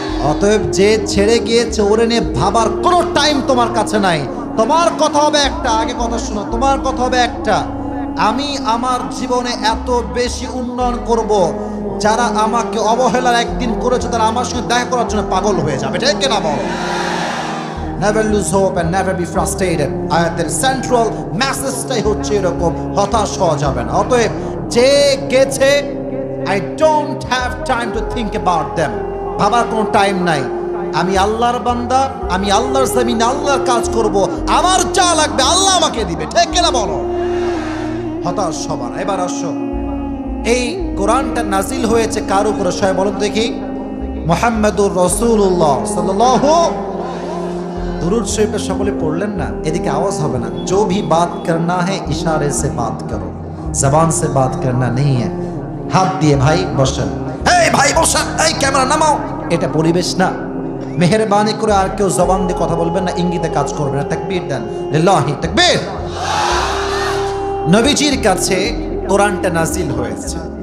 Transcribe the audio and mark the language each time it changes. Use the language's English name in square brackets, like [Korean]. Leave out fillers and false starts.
[Bangla] অতএব যে ছেড়ে গিয়েছে, ওরে নিয়ে ভাবার কোনো টাইম তোমার কাছে নাই। তোমার কথা হবে একটা, আগে কথা শোনো, তোমার কথা হবে একটা, আমি আমার জীবনে এত বেশি উন্নয়ন করব, যারা আমাকে অবহেলার একদিন করেছে তারা আমার সঙ্গে দেখা করার জন্য পাগল হয়ে যাবে, ঠিক কিনা বল? [English] Never lose hope and never be frustrated. [Bangla] আয়াতের সেন্ট্রাল মেসেজটাই হচ্ছে এরকম, হতাশ হওয়া যাবে না। অতএব যে গেছে, [English] I don't have time to think about them, [Bangla] ভাবার কোনো টাইম নাই। আমি আল্লাহর বান্দা, আমি আল্লাহর জমিনে আল্লাহর কাজ করব, আমার যা লাগবে আল্লাহ আমাকে দিবে, ঠিক কিনা বলো? হতাশ হবার। এবার আসো, এই কোরআনটা নাজিল হয়েছে কার উপরে? সবাই বলুন দেখি। মুহাম্মাদুর রাসূলুল্লাহ সাল্লাল্লাহু। দুরূদ শরীফটা সকলে পড়লেন না? এদিকে আওয়াজ হবে না। [Hindi] जो भी बात करना है इशारे से बात करो, जबान से बात करना नहीं है। [Bangla] হাত দিয়ে ভাই বসেন, এই ভাই বসেন, এই ক্যামেরা নামাও। এটা পরিবেশ না। মেহেরবানি করে আর কেউ জবান দিয়ে কথা বলবেন না, ইঙ্গিতে কাজ করবেন না। তাকবীর দেন, লিল্লাহি তাকবীর। নবীজির কাছে কোরআনটা নাজিল হয়েছে।